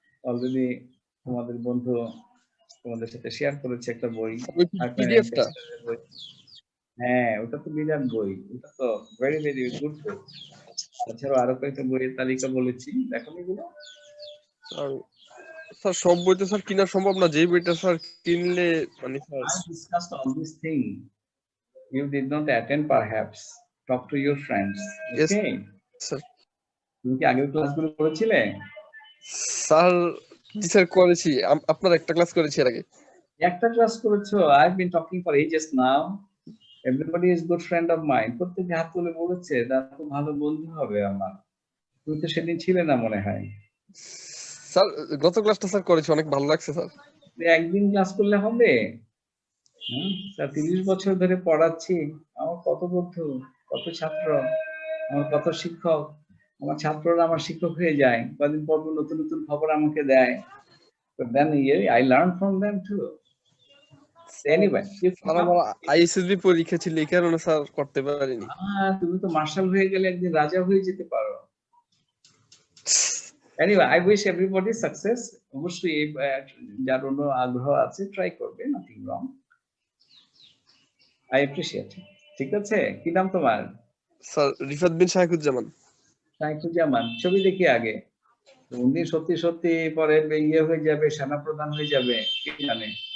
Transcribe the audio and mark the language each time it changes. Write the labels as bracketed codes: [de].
[bn] Already তোমাদের বন্ধু তোমাদের সাথে শেয়ার করেছে একটা বই। পিডিএফটা? হ্যাঁ, ওটা তো বিরাট বই, ওটা তো [en] very very good [bn] বই। এছাড়াও আরো কয়েকটা বইয়ের তালিকা বলেছি, দেখো এগুলো। স্যার সব বই তো স্যার কিনা সম্ভব না, যে বইটা স্যার কিনলে মানে sir [en] I discussed all these things. You did not attend perhaps. Talk to your friends. Yes, Okay? sir. [bn] তুমি কি আগের ক্লাসগুলো করেছিলে? স্যার জি স্যার করেছি, আপনার একটা ক্লাস করেছি এর আগে। একটা ক্লাস করেছো? [en] I've been talking for ages now. Everybody is good friend of mine. [bn] প্রত্যেকে হাত তুলে বলেছে তার খুব ভালো বন্ধু হবে আমার। তুমি তো সেদিন ছিলে না মনে হয়। স্যার গত ক্লাসটা স্যার করেছি, অনেক ভালো লাগছে স্যার। একদিন ক্লাস করলে হবে? স্যার 30 বছর ধরে পড়াচ্ছি, আমার কত বন্ধু, কত ছাত্র, আমার কত শিক্ষক, আমার ছাত্ররা আমার শিক্ষক হয়ে যায়, কদিন পর নতুন নতুন খবর আমাকে দেয়, [en] then I learn from them too. Anyway, [bn] আমার আইএসএসবি পরীক্ষা ছিল, এই কারণে স্যার করতে পারিনি। তুমি তো মার্শাল হয়ে গেলে একদিন রাজা হয়ে যেতে পারো। [en] Anyway, I wish everybody success. [bn] অবশ্যই যার অন্য আগ্রহ আছে ট্রাই করবে, [en] nothing wrong. I appreciate. [bn] ঠিক আছে, কি নাম তোমার? স্যার রিফাত বিন শাইখুজ্জামান। শাইখুজ্জামান, ছবি দেখি আগে। উনি সত্যি সত্যি পরে ইয়ে হয়ে যাবে, সেনাপ্রধান হয়ে যাবে, কি জানে।